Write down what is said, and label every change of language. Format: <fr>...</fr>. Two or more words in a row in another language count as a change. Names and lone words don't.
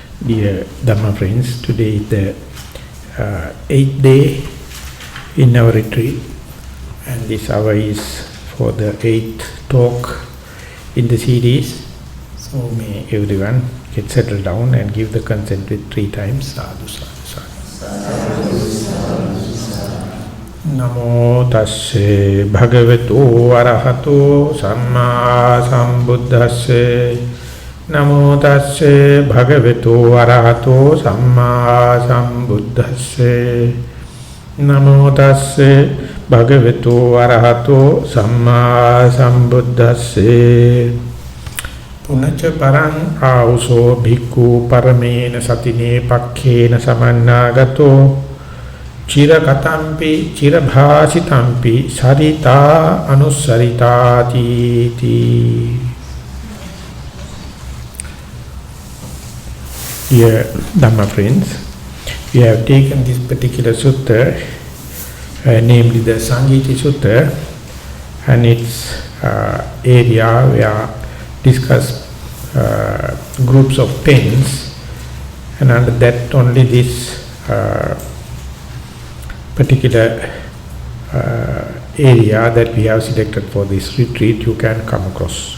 <en>Dear Dhamma friends, today is the 8th day in our retreat, and this hour is for the 8th talk in the series. So may everyone get settled down and give the consent with 3 times.</en> <pi>Sadhu, sadhu, sadhu. Namo tasse bhagavato arahato samma sambuddhasse. Namo tasse bhagavato arahato samma sambuddhasse. Namo tasse bhagavato arahato samma sambuddhasse. Punaca parang auso bhikkhu paramena satine pakkena samannagato chira katampi chira bhasitampi sarita anusaritati ti.</pi> <en>Dear Dhamma friends, we have taken this particular sutta, namely the Sangiti Sutta, and its area where discuss groups of pens, and under that only this particular area that we have selected for this retreat you can come across.</en>